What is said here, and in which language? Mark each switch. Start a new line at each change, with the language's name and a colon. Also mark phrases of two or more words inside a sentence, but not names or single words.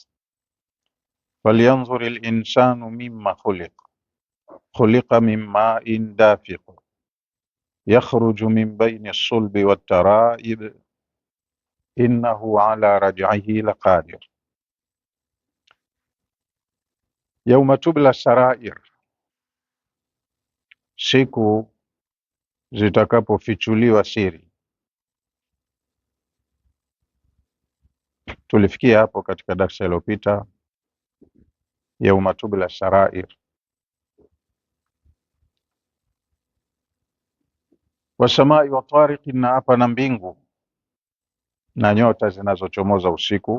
Arabic: فلينظر الإنسان مما خلق، خلق من ماء دافق، يخرج من بين الصلب والترائب، إنه على رجعه لقادر. يوم تبلى السرائر،
Swahili: siku zitakapofichuliwa siri. Tulifikia hapo katika darsa iliyopita,
Arabic: يوم تبلى السرائر. والسماء والطارق,
Swahili: na hapa na mbingu na nyota zinazochomoza usiku.